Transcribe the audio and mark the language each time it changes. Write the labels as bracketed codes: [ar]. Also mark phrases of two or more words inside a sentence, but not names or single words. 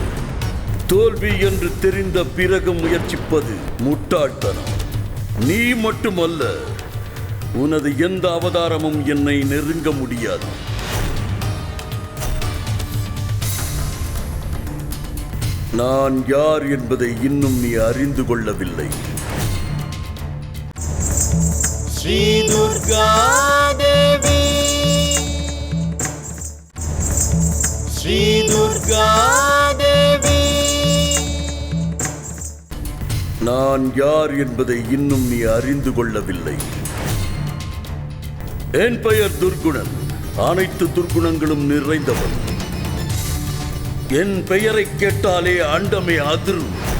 [ta] தோல்வி என்று தெரிந்த பிறகு முயற்சிப்பது முட்டாள்தனம். நீ மட்டுமல்ல, உனது எந்த அவதாரமும் என்னை நெருங்க முடியாது. நான் யார் என்பதை இன்னும் நீ அறிந்து கொள்ளவில்லை. श्री दुर्गा देवी, श्री दुर्गा देवी. நான் யார் என்பதை இன்னும் நீ அறிந்து கொள்ளவில்லை. என் பெயர் துர்குணன். அனைத்து துர்குணங்களும் நிறைந்தவன். என் பெயரை கேட்டாலே அண்டமே அதிரும்.